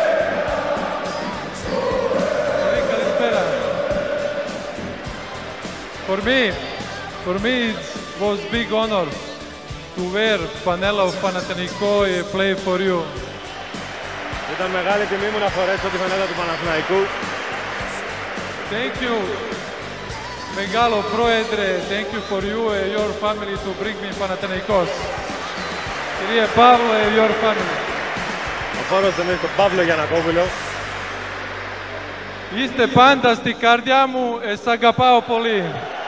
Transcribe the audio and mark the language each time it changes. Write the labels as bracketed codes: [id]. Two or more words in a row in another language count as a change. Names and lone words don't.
[el] Καλησπέρα. [en] For me it was big honor to wear Panela of Panathinaikos play for you. [el] Ήταν μεγάλη τιμή μου να φορέσω τη φανέλα του Παναθηναϊκού. [en] Thank you, [el] Μεγάλο Πρόεδρε. [en] Thank you for you and your family to bring me Panathinaikos. [el] Κύριε Παύλο [en] and your family. [el] Ο φόρος τιμής του Παύλο Γιαννακόπουλο. Είστε πάντα στην καρδιά μου, σ' αγαπάω πολύ.